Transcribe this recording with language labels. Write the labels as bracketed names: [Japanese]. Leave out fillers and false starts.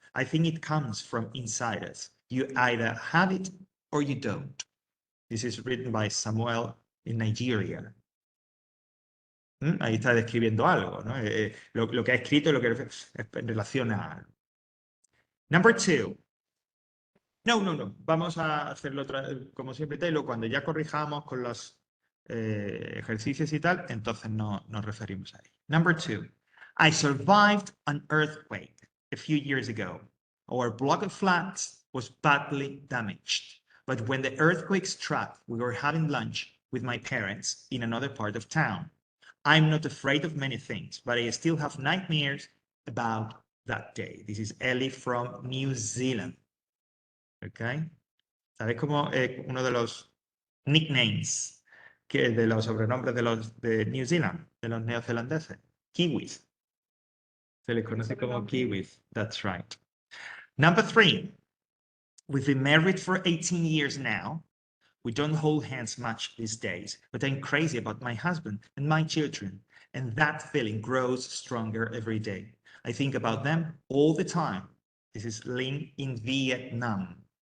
[English] I think it comes from inside us. You either have it or you don't. This is written by Samuel in Nigeria. [Spanish] Ahí está describiendo algo, ¿no? Lo que ha escrito, lo que en relación a algo. Number 2. No. Vamos a hacerlo como siempre, Taylor. Cuando ya corrijamos con los ejercicios y tal, entonces nos referimos a ello. [English] Number 2. I survived an earthquake a few years ago. Our block of flats was badly damaged. But when the earthquake struck, we were having lunch with my parents in another part of town. I'm not afraid of many things, but I still have nightmares about that day. This is Ellie from New Zealand. Okay. [Spanish] ¿Sabes cómo uno de los nicknames de los sobrenombres de los de New Zealand, de los neozelandeses? Kiwis. Se les conoce como kiwis. [English] That's right. Number 3. We've been married for 18 years now. We don't hold hands much these days, but I'm crazy about my husband and my children, and that feeling grows stronger every day. I think about them all the time. This is Lynn in Vietnam.